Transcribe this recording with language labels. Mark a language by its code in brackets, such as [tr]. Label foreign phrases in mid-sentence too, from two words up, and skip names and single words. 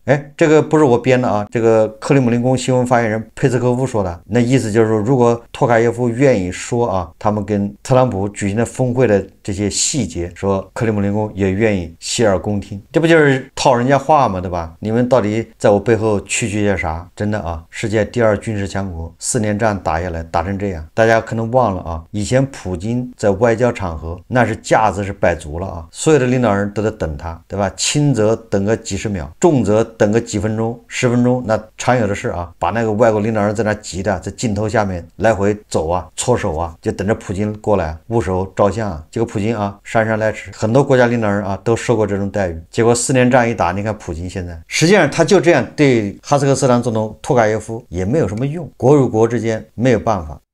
[zh] 哎，這個不是我編的啊，這個克里姆林宮新聞發言人佩斯科夫說的，那意思就是說，如果托卡耶夫願意說啊，他們跟特朗普舉行的峰會的這些細節，說克里姆林宮也願意洗耳恭聽，這不就是套人家話嗎？對吧？你們到底在我背後蛐些啥？真的啊，世界第2軍事強國，4年戰打下來，打成這樣，大家可能忘了啊，以前普京在外交場合那是架子是擺足了啊，所有的領導人都得等他，对吧？輕則等個幾十秒，重則等個幾分鐘、10分鐘，那常有的是啊，把那個外國領導人在那急的，在鏡頭下面來回走啊、搓手啊，就等着普京過來握手照相啊，結果普普京啊姍姍來遲，很多國家領導人啊都受過這種待遇。結果4年戰一打，你看普京現在，實際上他就這樣對哈薩克斯坦總統托卡耶夫也沒有什麼用，國與國之間沒有辦法。